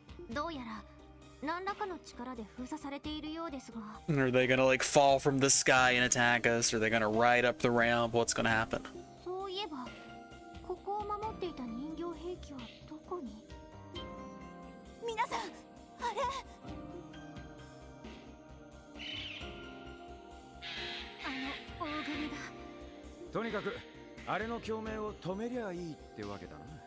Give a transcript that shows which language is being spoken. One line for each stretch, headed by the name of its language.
Japanese: どうやら何らかの力で封鎖されているようですが。
English: Are they gonna like fall from the sky and attack us? Are they gonna ride up the ramp? What's gonna happen?
Japanese: そういえば、ここを守っていた人形兵器はどこに？皆さん、あれ。あの大組が。とにかくあれの共鳴を止めりゃいいってわけだな。